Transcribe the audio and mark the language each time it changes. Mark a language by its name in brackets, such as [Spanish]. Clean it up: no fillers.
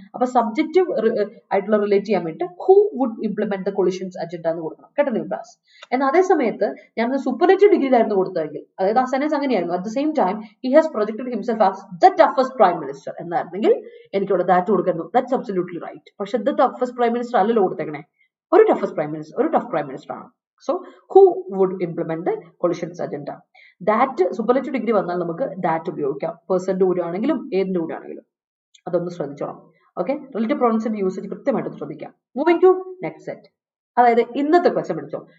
[Malayalam] അപ്പൊ സബ്ജക്റ്റീവ് ആയിട്ടുള്ള റിലേറ്റ് ചെയ്യാൻ വേണ്ടി [English] who would implement the coalition's agenda [Malayalam] എന്ന് കൊടുക്കണം കേട്ടോ നിബ്രാസ്. എന്നാൽ അതേ സമയത്ത് ഞാൻ സൂപ്പർലേറ്റീവ് ഡിഗ്രിയിലായിരുന്നു കൊടുത്തതെങ്കിൽ, അതായത് ആ സെൻറ്റൻസ് അങ്ങനെയായിരുന്നു, [English] at the same time he has projected himself as the toughest prime minister [Malayalam] എന്നായിരുന്നെങ്കിൽ എനിക്കിവിടെ ദാറ്റ് കൊടുക്കുന്നു. [English] That's absolutely right. [Malayalam] പക്ഷെ [English] the toughest prime minister [Malayalam] അല്ലല്ലോ കൊടുത്തേക്കണേ. ഒരു ടഫ് പ്രൈം മിനിസ്റ്റർ ആണ്. [English] So who would implement the coalition's agenda. That superlative degree [Malayalam] വന്നാൽ നമുക്ക് that ഉപയോഗിക്കാം. പേഴ്സന്റെ കൂടെ ആണെങ്കിലും ഏതിന്റെ കൂടെ ആണെങ്കിലും അതൊന്ന് ശ്രദ്ധിച്ചോണം. ഓക്കെ, റിലേറ്റീവ് പ്രൊനൗൺസിന്റെ യൂസേജ് കൃത്യമായിട്ട് ശ്രദ്ധിക്കാം. [English] Moving to next set. [Malayalam] അതായത് ഇന്നത്തെ ക്വസ്റ്റ്യൻ പഠിച്ചോ.